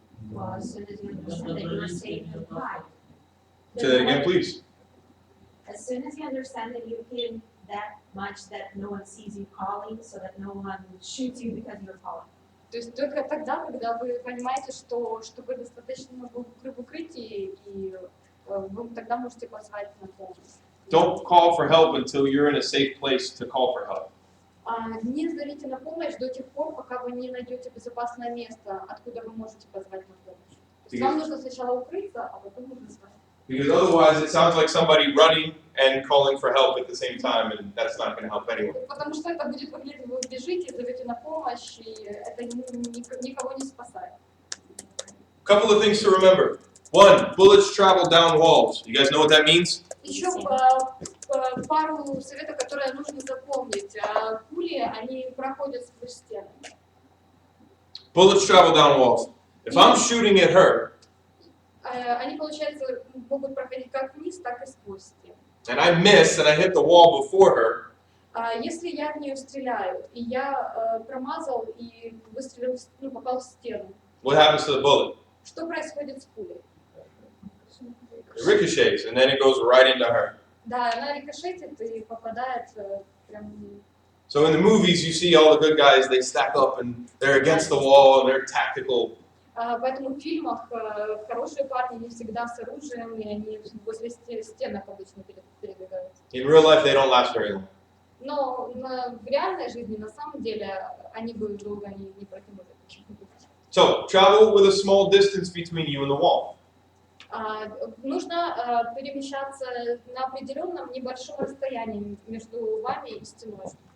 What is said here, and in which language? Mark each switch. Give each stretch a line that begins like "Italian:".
English: Well, as soon as you understand that you're safe and hide. Say that again, please. As soon as you understand that you're hidden that much that no one sees you calling, so that no one shoots you because you're calling.
Russian: То есть только тогда, когда вы понимаете, что вы достаточно в укрытии, и вы тогда можете позвать на помощь.
English: Don't call for help until you're in a safe place to call for help.
Russian: Не зовите на помощь до тех пор, пока вы не найдете безопасное место, откуда вы можете позвать на помощь. Вам нужно сначала укрыться, а потом уже звать.
English: Because otherwise it sounds like somebody running and calling for help at the same time, and that's not going to help anyone.
Russian: Потому что это будет выглядеть, вы бежите, зовете на помощь, и это никого не спасает.
English: Couple of things to remember. One, bullets travel down walls. You guys know what that means?
Russian: Еще пару советов, которые нужно запомнить. Пули, они проходят сквозь стены.
English: Bullets travel down walls. If I'm shooting at her,
Russian: Они, получается, могут проходить как вниз, так и сквозь стены.
English: and I miss and I hit the wall before her,
Russian: Если я в нее стреляю, и я промазал и выстрелил, попал в стену,
English: what happens to the bullet?
Russian: что происходит с пулей?
English: It ricochets and then it goes right into her.
Russian: Да, она рикошетит и попадает прям...
English: So in the movies, you see all the good guys, they stack up and they're against the wall and they're tactical.
Russian: Поэтому в фильмах хорошие парни не всегда с оружием, и они возле стенок обычно передвигаются.
English: In real life, they don't last very long.
Russian: Но в реальной жизни, на самом деле, они бы долго не протянули.
English: So travel with a small distance between you and the wall.
Russian: Нужно перемещаться на определенном небольшом расстоянии между вами и стеной.